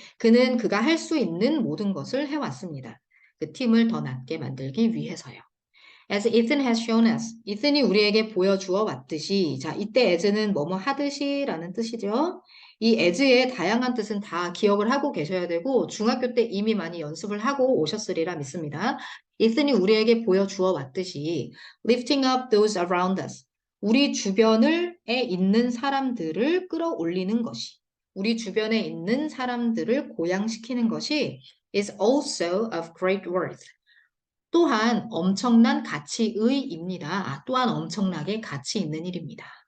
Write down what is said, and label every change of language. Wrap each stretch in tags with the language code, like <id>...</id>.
<ko>그는 그가 할 수 있는 모든 것을 해왔습니다. 그 팀을 더 낫게 만들기 위해서요.</ko> <en>As Ethan has shown us.</en> <ko>이슨이 우리에게 보여주어 왔듯이. 자, 이때 as는 뭐뭐 하듯이 라는 뜻이죠. 이 as의 다양한 뜻은 다 기억을 하고 계셔야 되고 중학교 때 이미 많이 연습을 하고 오셨으리라 믿습니다. 이슨이 우리에게 보여주어 왔듯이</ko> <en>lifting up those around us.</en> <ko>우리 주변에 있는 사람들을 끌어올리는 것이 우리 주변에 있는 사람들을 고양시키는 것이</ko> <en>is also of great worth.</en> <ko>또한 엄청난 가치의입니다. 또한 엄청나게 가치 있는 일입니다.</ko>